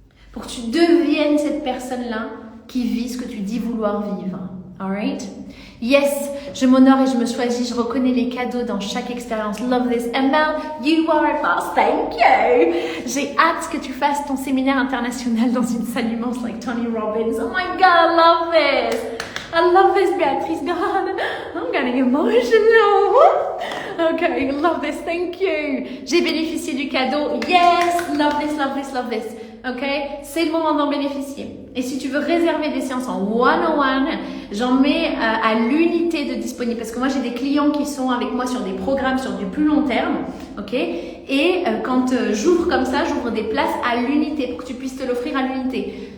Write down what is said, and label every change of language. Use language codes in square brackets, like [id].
[fr] Pour que tu deviennes cette personne-là qui vit ce que tu dis vouloir vivre. [en] Alright? Yes, [fr] je m'honore et je me choisis. Je reconnais les cadeaux dans chaque expérience. [en] Love this. Mel, you are a boss. Thank you. [fr] J'ai hâte que tu fasses ton séminaire international dans une salle immense like Tony Robbins. [en] Oh my God, I love this. I love this, Béatrice. God, I'm getting emotional. Okay, love this. Thank you. [fr] J'ai bénéficié du cadeau. [en] Yes, love this, love this, love this. [fr] Ok, c'est le moment d'en bénéficier. Et si tu veux réserver des séances en one-on-one, j'en mets à l'unité de disponible. Parce que moi, j'ai des clients qui sont avec moi sur des programmes sur du plus long terme. Ok, et quand j'ouvre comme ça, j'ouvre des places à l'unité pour que tu puisses te l'offrir à l'unité.